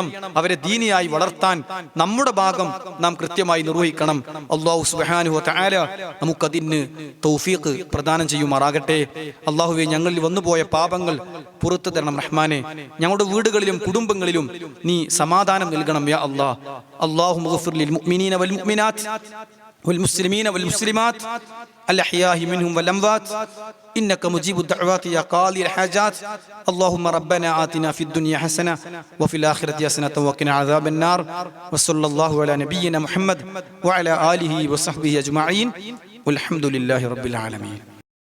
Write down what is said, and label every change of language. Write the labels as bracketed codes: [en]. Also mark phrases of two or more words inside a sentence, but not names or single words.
[ml] അവരെ ദീനിയായി വളർത്താൻ നമ്മുടെ ഭാഗം നാം കൃത്യമായി നിർവഹിക്കണം. [ar] الله سبحانه وتعالى [ml] നമുക്കതിന് തൗഫീഖ് പ്രദാനം ചെയ്യുമാറാകട്ടെ. അല്ലാഹുവേ, ഞങ്ങളിൽ വന്നുപോയ പാപങ്ങൾ പുറത്തു തരണം റഹ്മാനെ. ഞങ്ങളുടെ വീടുകളിലും കുടുംബങ്ങളിലും നീ സമാധാനം നൽകണം [ar] يا الله. اللهم اغفر للمؤمنين والمؤمنات والمسلمين والمسلمات الأحياء منهم والأموات إنك مجيب الدعوات يا قاضي الحاجات. اللهم ربنا آتنا في الدنيا حسنة وفي الآخرة حسنة وقنا عذاب النار. وصلى الله على نبينا محمد وعلى آله وصحبه أجمعين والحمد لله رب العالمين.